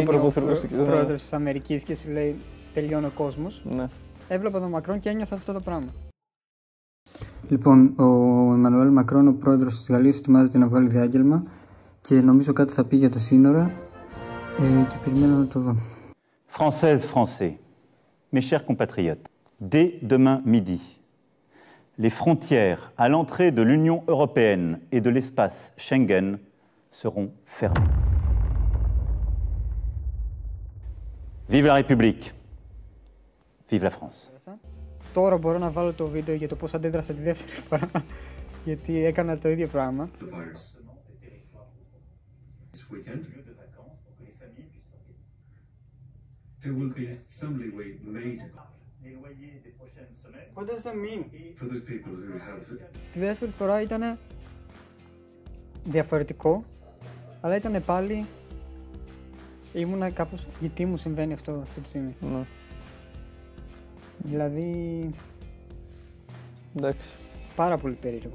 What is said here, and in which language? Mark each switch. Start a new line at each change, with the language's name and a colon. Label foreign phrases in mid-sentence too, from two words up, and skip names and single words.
Greek: πρόεδρος της Αμερικής και σου λέει τελειώνει ο κόσμος. Ναι. Έβλεπα τον Μακρόν και ένιωσα αυτό το πράγμα. Λοιπόν, ο Εμμανουέλ Μακρόν, ο πρόεδρος της Γαλλίας, ετοιμάζεται να βγάλει διάγγελμα και νομίζω κάτι θα πει για τα σύνορα και περιμένω να το δω.
French: Françaises, Français, mes chers compatriotes, dès demain midi, les frontières à l'entrée de l'Union européenne et de l'espace Schengen seront fermées. Vive la République, vive la France.
Greek: Τώρα μπορώ να βάλω το βίντεο για το πώς αντέδρασα τη δεύτερη φορά, γιατί έκανα το ίδιο πράγμα.
English: There will be some leeway made What does that mean? for those people who have.
Greek: Τη δεύτερη φορά ήταν διαφορετικό, αλλά ήταν πάλι ήμουνα κάπως γιατί μου συμβαίνει αυτό αυτή τη στιγμή. Ναι. Δηλαδή Εντάξει. πάρα πολύ περίεργο.